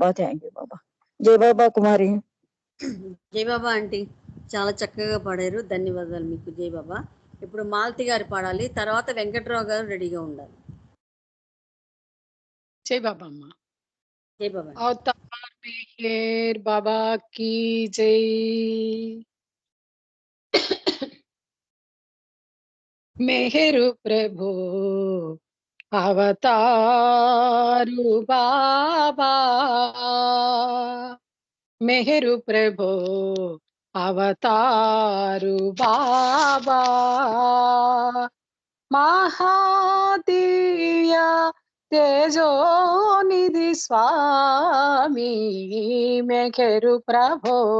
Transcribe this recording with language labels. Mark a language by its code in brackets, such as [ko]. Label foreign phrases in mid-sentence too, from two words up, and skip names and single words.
[en] thank you [te] బాబా. జై బాబా కుమారి. జై బాబా ఆంటీ చాలా చక్కగా పాడారు, ధన్యవాదాలు మీకు. జై బాబా. ఇప్పుడు మాలతి గారు పాడాలి, తర్వాత వెంకట్రావు గారు రెడీగా ఉండాలి. జై బాబా అమ్మ. జై బాబా. [hi] అవతార్ మెహర్ బాబా की जय। मेहरु प्रभु अवतारु बाबा, मेहरु प्रभु अवतारु बाबा, महादिव्य तेजो निधि स्वामी, मेहरु प्रभु